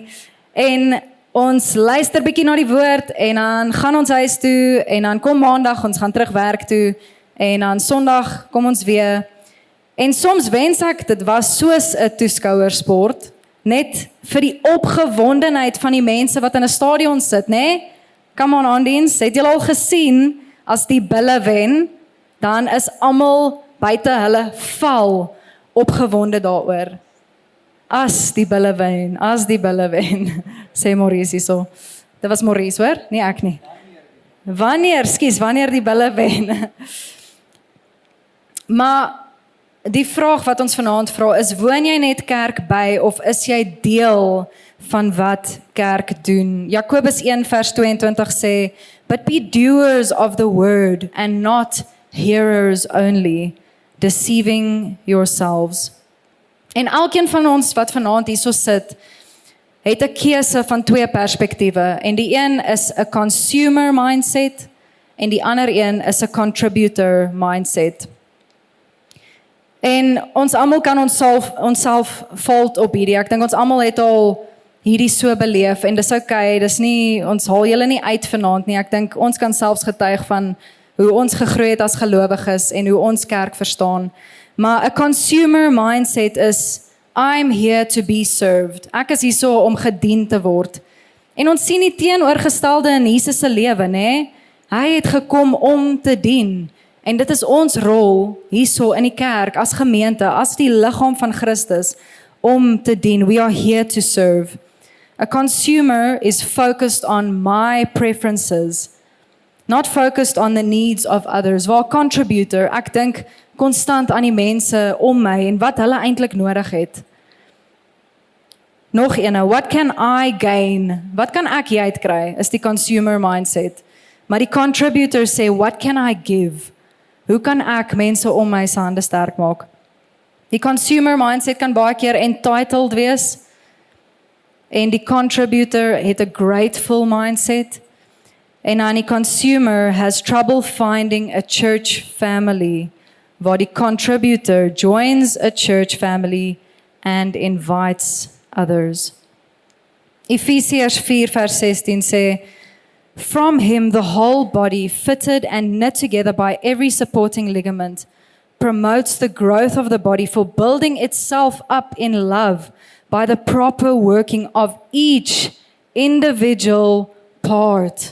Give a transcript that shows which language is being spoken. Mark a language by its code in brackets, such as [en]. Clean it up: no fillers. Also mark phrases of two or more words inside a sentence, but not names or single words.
[af] En ons luister bietjie na die woord en dan gaan ons huis toe en dan kom maandag, ons gaan terug werk toe en dan Sondag kom ons weer. En soms wens ek dit was soos 'n toeskouersport, net vir die opgewondenheid van die mense wat in 'n stadion sit, nê? [en] Come on [af] aandiens, het julle al gesien as die Bulle wen, dan is almal buite hulle val opgewonde daaroor. As die Bulle wen, sê Maurice hierso. Dit was Maurice, hoor? Nee, ek nie. Wanneer die Bulle wen. Maar die vraag wat ons vanaand vra is, woon jy net kerk by of is jy deel van wat kerk doen? Jakobus 1 vers 22 sê, [en] but be doers of the word and not hearers only, deceiving yourselves. [af] En elkeen van ons wat vanaand hierso sit, het 'n keuse van twee perspektiewe. En die een is 'n [en] consumer mindset [af] en die ander een is 'n [en] contributor mindset. [af] En ons almal kan onsself fault op hierdie. Ek dink ons almal het al hierdie so beleef en dis okay, dis nie, ons haal julle nie uit vanaand nie. Ek dink ons kan selfs getuig van hoe ons gegroei het as gelowiges en hoe ons kerk verstaan. Maar 'n [en] consumer mindset [af] is, [en] I'm here to be served. [af] Ek is hier so om gedien te word. En ons sien die teenoorgestelde in Jesus se lewe, nê? Hy het gekom om te dien. En dit is ons rol hierso in die kerk, as gemeente, as die liggaam van Christus, om te dien. [en] We are here to serve. A consumer is focused on my preferences, not focused on the needs of others. While contributor, [af] ek dink konstant aan die mense om my en wat hulle eintlik nodig het. Nog een, [en] what can I gain? [af] Wat kan ek hier uitkry? Is die [en] consumer mindset. [af] Maar die contributor sê, [en] what can I give? [af] Hoe kan ek mense om my se hande sterk maak? Die [en] consumer mindset [af] kan baie keer entitled wees. En die contributor het 'n [en] grateful mindset. [af] En dan die [en] consumer has trouble finding a church family, [af] waar die [en] contributor joins a church family and invites others. [af] Ephesians 4 vers 16 sê, [en] from him the whole body, fitted and knit together by every supporting ligament, promotes the growth of the body for building itself up in love by the proper working of each individual part.